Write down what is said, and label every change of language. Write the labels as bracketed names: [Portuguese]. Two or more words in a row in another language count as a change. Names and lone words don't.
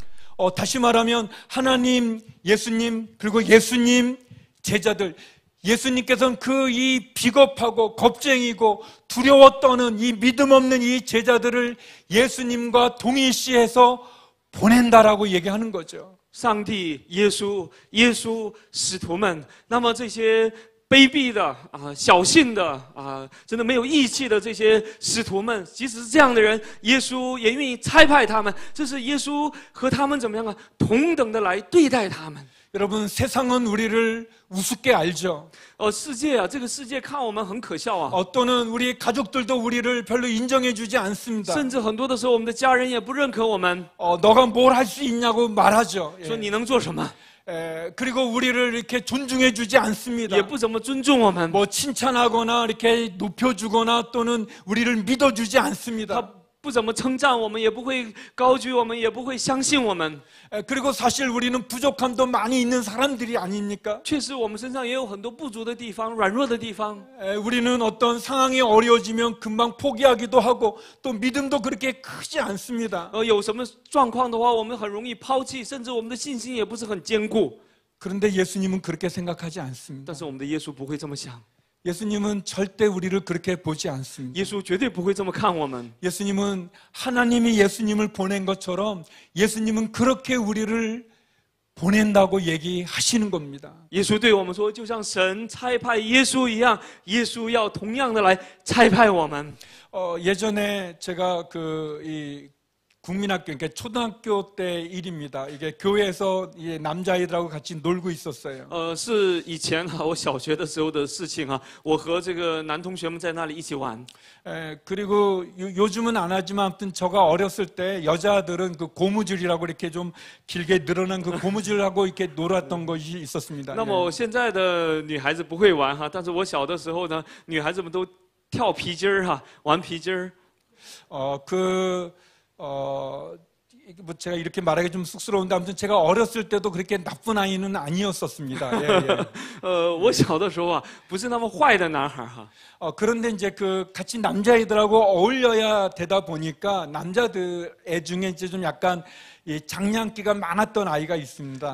[Korean] 다시 말하면 하나님, 예수님 그리고 예수님 제자들 예수님께서는 이 비겁하고 겁쟁이고 두려워 떠는 이 믿음 없는 이 제자들을 예수님과 동일시해서 보낸다라고 얘기하는 거죠. [Chinese] 上帝、耶稣、使徒们，那么这些卑鄙的小信的真的没有义气的这些使徒们，即使是这样的人，耶稣也愿意差派他们。这是耶稣和他们怎么样同等的来对待他们。 [Korean] 여러분, 세상은 우리를 우습게 알죠. [Chinese] 世界这个世界看我们很可笑 [Korean] 또는 우리 가족들도 우리를 별로 인정해주지 않습니다. [Chinese] 甚至很多的时候，我们的家人也不认可我们， [Korean] 너가 뭘 할 수 있냐고 말하죠. [Chinese] 说你能做什么， [Korean] 그리고 우리를 이렇게 존중해주지 않습니다. [Chinese] 也不怎么尊重我们。 [Korean] 뭐 칭찬하거나 이렇게 높여주거나 또는 우리를 믿어주지 않습니다. [Chinese] 他不怎么称赞我们，也不会高举我们，也不会相信我们。 [Korean] 그리고 사실 우리는 부족함도 많이 있는 사람들이 아닙니까? [Chinese] 确实，我们身上也有很多不足的地方、软弱的地方。 [Korean] 우리는 어떤 상황이 어려워지면 금방 포기하기도 하고 또 믿음도 그렇게 크지 않습니다. [Chinese] 有什么状况的话，我们很容易抛弃，甚至我们的信心也不是很坚固。 [Korean] 그런데 예수님은 그렇게 생각하지 않습니다. [Chinese] 但是我们的耶稣不会这么想， [Korean] 예수님은 절대 우리를 그렇게 보지 않습니다. [Chinese] 耶稣绝对不会这么看我们。 [Korean] 예수님은 하나님이 예수님을 보낸 것처럼 예수님은 그렇게 우리를 보낸다고 얘기하시는 겁니다. [Chinese] 耶稣对我们说，就像神差派耶稣一样，耶稣要同样的来差派我们。 [Korean] 예전에 제가 이 국민학교, 그러니까 초등학교 때 일입니다. 이게 교회에서 남자아이들하고 같이 놀고 있었어요. [Chinese] 是以前我小学的时候的事情我和这个男同学们在那里一起玩。 [Korean] 그리고 요즘은 안 하지만 아무튼 제가 어렸을 때 여자들은 그 고무줄이라고 이렇게 좀 길게 늘어난 그 고무줄하고 이렇게 놀았던 것이 있었습니다. [Chinese] 那么现在的女孩子不会玩但是我小的时候呢，女孩子们都跳皮筋玩皮筋。 [Korean] 뭐 제가 이렇게 말하기 좀 쑥스러운데 아무튼 제가 어렸을 때도 그렇게 나쁜 아이는 아니었었습니다. 예. [Chinese] 我小的时候不是那么坏的男孩 [Korean] 그런데 이제 그 같이 남자애들하고 어울려야 되다 보니까 남자들 애 중에 이제 좀 약간 이 장난기가 많았던 아이가 있습니다.